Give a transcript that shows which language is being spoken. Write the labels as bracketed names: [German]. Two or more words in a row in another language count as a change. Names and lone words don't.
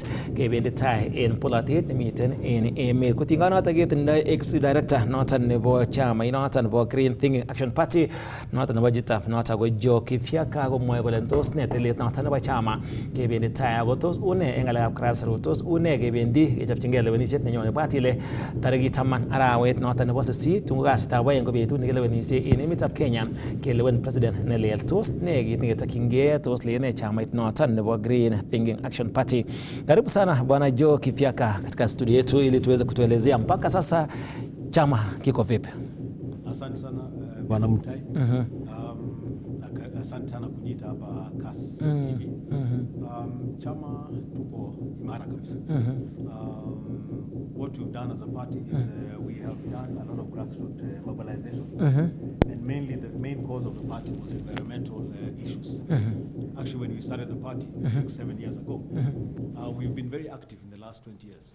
[Kalenjin] kebendi tai en polatet nemiten en emet kotinygei noton ketindoi [English] ex director [Kalenjin] noton nebo chamait noton nebo Green Thinking Action Party noton nebo GTAP noton ko Kithyaka komwoe kole tos ne tilet noton nebo chama kebendi tai ako tos une eng ngalekab grassroots tos une kebendi kechopchingei lewenisiet nenyone bwat ile tarikit 10 arawet noton nebo 8 tungo kasitab oeng ko betut nekilewenisie en emetab Kenya kelewen president nelel tos ne kit neketokyingei tos lene chamait noton nebo Green Thinking Action Party. [Swahili] Karibu sana bwana Kithyaka katika studio yetu ili tuweze kutuelezea mpaka sasa chama kiko vipi. Asante sana Bwana Mutai. Asante sana kuniita hapa Kass TV. Chama tuko imara kabisa. [English] What we've done as a party is we have done a lot of grassroots mobilization, and mainly the main cause of the party was environmental issues. Actually, when we started the party 6-7 years ago, we've been very active in the last 20 years.